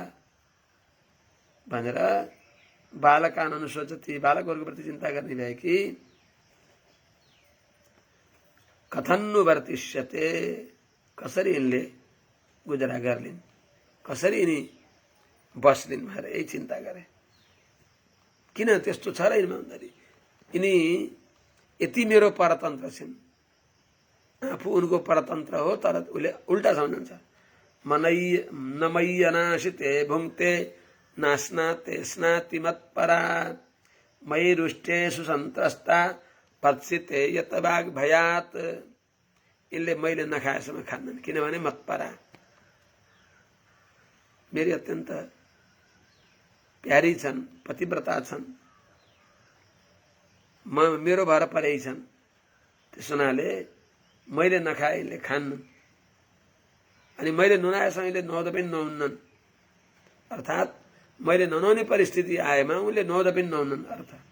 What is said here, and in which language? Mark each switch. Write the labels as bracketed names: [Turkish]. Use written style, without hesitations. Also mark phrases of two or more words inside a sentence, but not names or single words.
[Nepali] भनेर [Sanskrit] बालकान अनुशोचति, [Nepali] बालकहरूको प्रति चिन्ता गर्ने भए कि [Sanskrit] कथन्नु वर्तिष्यते, [Nepali] कसरी यिनले गुजारा गर्लिन्, कसरी यिनी बस्लिन् भनेर यही चिन्ता गरे। किन त्यस्तो छ र यिनमा भन्दाखेरि यिनी यति मेरो परतन्त्र छिन्, आफू उनको परतन्त्र हो, तर उसले उल्टा सम्झन्छ। [Sanskrit] नमय्यनाशिते भुङ्क्ते नास्नाते स्नाति मत्परा मयि रुष्टे सुसन्त्रस्ता पत्सिते यतबाग भयात। [Nepali] यिनले मैले नखाएसम्म खान्नन्, किनभने मत्परा मेरी अत्यन्त प्यारी छन्, पतिव्रता छन्, मेरो भएर परेइ छन्। त्यस हुनाले मैले नखाए यिनले खान्नन्, अनि मैले नुहाएसम्म यिनले नुहाउँदा पनि नुहाउन्नन्, अर्थात् मैले ननुहाउने परिस्थिति आएमा उनले नुहाउँदा पनि नुहाउन्नन् अर्थ।